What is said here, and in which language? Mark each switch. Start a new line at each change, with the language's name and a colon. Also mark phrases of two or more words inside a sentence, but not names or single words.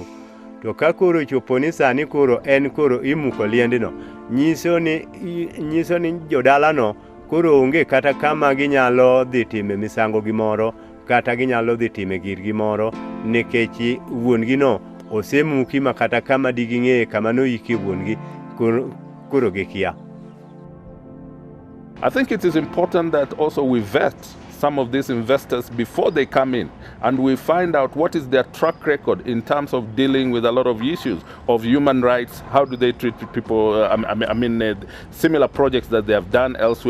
Luo (Kenya and Tanzania): To ka koro chopo ni sani koro en koro imuko liendno, nyiso ni jodalano koro onge kata kama ginyalo dhi time misango gimoro kata ginyalo dhi time gir gimoro nikech wuongi no osemuki ma kata kama diging'e kama noyike wuongi koro gikia.
English: I think it is important that also we vet some of these investors before they come in, and we find out what is their track record in terms of dealing with a lot of issues of human rights. How do they treat people? Similar projects that they have done elsewhere.